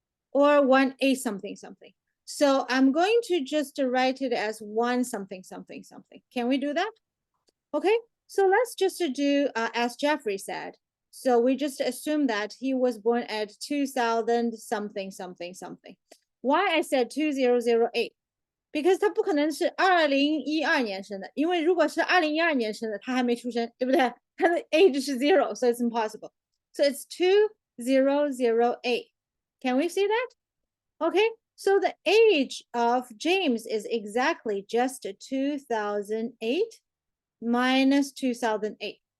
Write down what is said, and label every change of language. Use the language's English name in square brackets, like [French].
[English] Or 18 something something. So I'm going to just write it as 1 something something something. Can we do that? Okay, so let's just do as Jeffrey said. So we just assume that he was born at 2000 something something something. Why I said 2008? Because [Chinese] 他不可能是2012年生的，因为如果是2012年生的，他还没出生，对不对？他的 [English] age 是 0, so it's impossible. So it's 2008. Can we see that? Okay, so the age of James is exactly just 2008 minus 2008.